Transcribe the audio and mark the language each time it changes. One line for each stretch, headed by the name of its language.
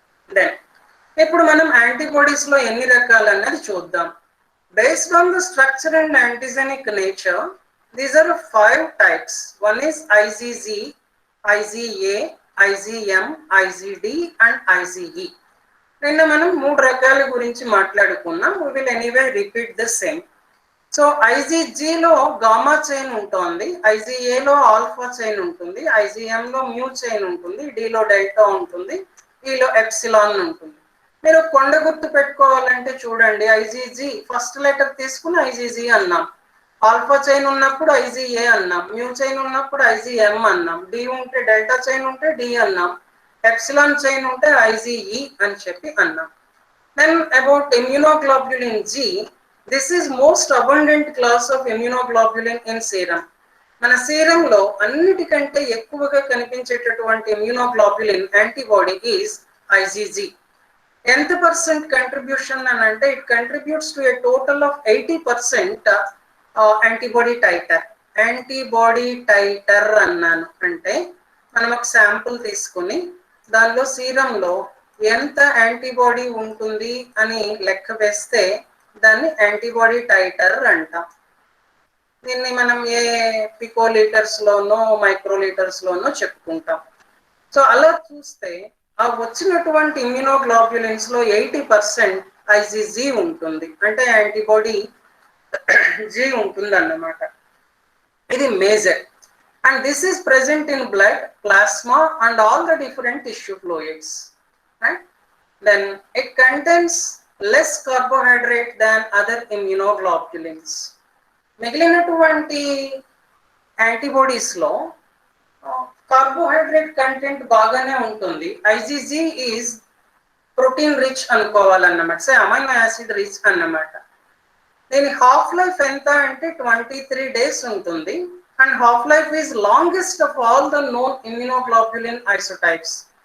Telugu: Then ఇప్పుడు మనం antibodies లో ఎన్ని రకాలు అన్నది చూద్దాం.
English: Based on the structure and antigenic nature, these are 5 types. One is IgG, IgA, IgM, IgD and IgE.
Telugu: నిన్న మనం 3 రకాల గురించి మాట్లాడుకున్నాం.
English: We will anyway repeat the same.
Telugu: So ఐజీజీలో gamma chain ఉంటుంది, ఐజీఏలో ఆల్ఫా చైన్ ఉంటుంది, ఐజీఎంలో మ్యూ చైన్ ఉంటుంది, డిలో delta ఉంటుంది, ఈలో ఎప్సిలాన్ ఉంటుంది. మీరు కొండ గుర్తు పెట్టుకోవాలంటే చూడండి, ఐజీజీ ఫస్ట్ లెటర్ తీసుకుని ఐజీజీ అన్నాం, ఆల్ఫా చైన్ ఉన్నప్పుడు ఐజీఏ అన్నాం, మ్యూ చైన్ ఉన్నప్పుడు ఐజీఎం అన్నాం, డి ఉంటే డెల్టా చైన్ ఉంటే డి అన్నాం, ఎప్సిలాన్ చైన్ ఉంటే ఐజీఈ అని చెప్పి అన్నాం.
English: Then about immunoglobulin G, this is most abundant class of immunoglobulin in serum.
Telugu: మన సీరంలో అన్నిటికంటే ఎక్కువగా కనిపించేటటువంటి ఇమ్యూనోగ్లోబ్యులిన్ యాంటీబాడీ ఈజ్ ఐజీజీ. ఎంత పర్సెంట్ కంట్రిబ్యూషన్ అని అంటే
English: It contributes to a total of 80% antibody titre.
Telugu: Antibody tighter అన్నాను అంటే మనం ఒక శాంపుల్ తీసుకుని దానిలో సీరంలో ఎంత యాంటీబాడీ ఉంటుంది అని లెక్క వేస్తే దాన్ని యాంటీబాడీ టైటర్ అంటాం. దీన్ని మనం ఏ పికోలీటర్స్ లోనో మైక్రోలీటర్స్ లోనో చెప్పుకుంటాం. సో అలా చూస్తే ఆ వచ్చినటువంటి ఇమ్యూనోగ్లోబ్యులిన్స్ లో 80% ఐజీజీ ఉంటుంది, అంటే యాంటీబాడీ జీ ఉంటుంది అన్నమాట. ఇది major,
English: And this is present in blood, plasma and all the different tissue fluids. Right? Then it contains less carbohydrate than other immunoglobulins.
Telugu: మిగిలినటువంటి యాంటీబాడీస్ లో కార్బోహైడ్రేట్ కంటెంట్ బాగానే ఉంటుంది.
English: IgG is protein rich అనుకోవాలన్నమాట, so amino acid rich అన్నమాట.
Telugu: దీని half life ఎంత అంటే 23 days ఉంటుంది,
English: And half life is longest of all the known immunoglobulin isotypes.